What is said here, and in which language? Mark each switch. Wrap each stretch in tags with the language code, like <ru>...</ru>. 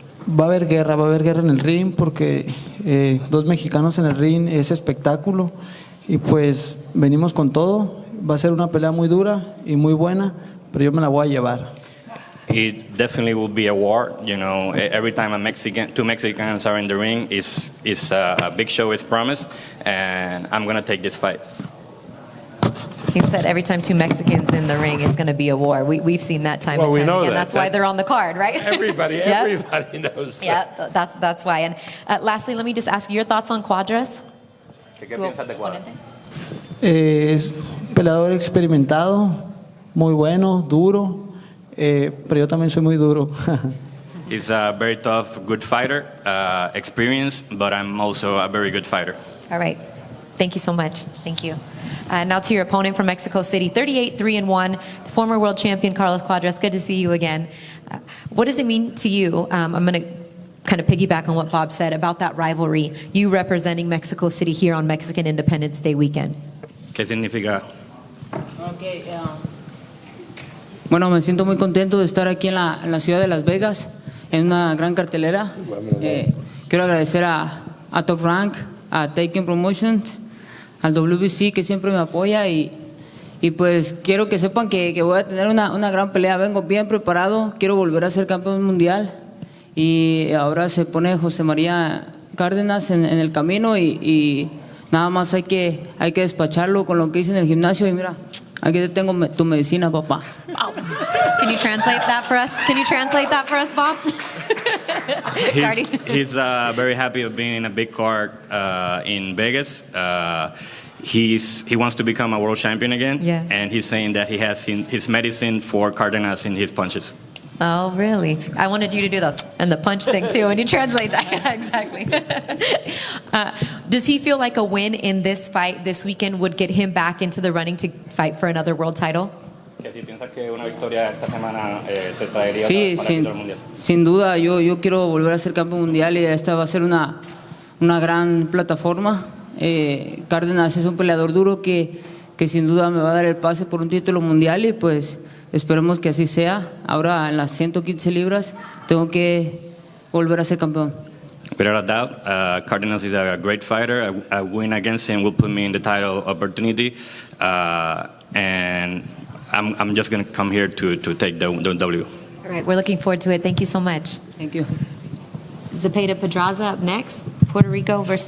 <es>Va a haber guerra en el ring porque dos mexicanos en el ring es espectáculo y pues venimos con todo. Va a ser una pelea muy dura y muy buena, pero yo me la voy a llevar.</es> <en>It definitely will be a war. You know, every time two Mexicans are in the ring, is a big show is promised, and I'm gonna take this fight. He said every time two Mexicans in the ring, it's going to be a war. We've seen that time and we time know again. that. That's why they're on the card, right? Everybody knows that. Yeah, that's why. And lastly, let me just ask you your thoughts on Quadras.</en> <es>¿Qué piensas de Quadras? Es un peleador experimentado, muy bueno, duro, pero yo también soy muy duro.</es> <en>He's a very tough, good fighter, experienced, but I'm also a very good fighter. All right. Thank you so much. Thank you. Now to your opponent from Mexico City, 38-3-1, former world champion Carlos Quadras. Good to see you again. What does it mean to you? I'm going to kind of piggyback on what Bob said about that rivalry, you representing Mexico City here on Mexican Independence Day weekend.</en> <es>¿Qué significa? Okay, bueno, me siento muy contento de estar aquí en la ciudad de Las Vegas, en una gran cartelera. quiero agradecer a Top Rank, a Taken Promotions, al WBC que siempre me apoya y pues quiero que sepan que voy a tener una gran pelea. Vengo bien preparado, quiero volver a ser campeón mundial y ahora se pone José María Cárdenas en el camino y nada más hay que despacharlo con lo que hice en el gimnasio y mira, aquí te tengo tu medicina, papá.</es> <en>Can you translate that for us? Can you translate that for us, Bob? He's very happy of being in a big card in Vegas. He wants to become a world champion again, Yes. and he's saying that he has his medicine for Cardenas in his punches. Oh, really? I wanted you to do the punch thing too when you translate that. Yeah, exactly. Does he feel like a win in this fight this weekend would get him back into the running to fight for another world title?</en> <es>Que si piensas que una victoria esta semana te traería Sí, para el título mundial. sin duda, yo quiero volver a ser campeón mundial y esta va a ser una gran plataforma. Cárdenas es un peleador duro que sin duda me va a dar el pase por un título mundial y pues esperemos que así sea. Ahora en las 115 libras tengo que volver a ser campeón.</es> <en>Without a doubt, Cardenas is a great fighter. A win against him will put me in the title opportunity, and I'm just going to come here to take the W. All right, we're looking forward to it. Thank you so much. Thank you. Zepeda Pedraza up next. Puerto Rico versus</en>